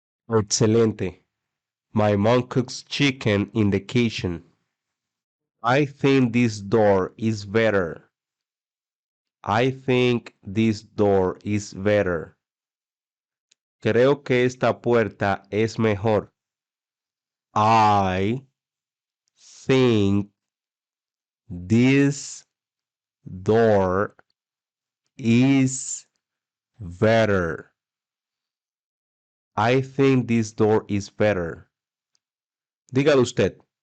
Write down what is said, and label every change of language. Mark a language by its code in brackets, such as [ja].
[es] Excelente. [en] My mom cooks chicken in the kitchen. I think this door is better. I think this door is better. [es] Creo que esta puerta es mejor. [en] I think this door is better. I think this door is better. [es] Dígalo usted.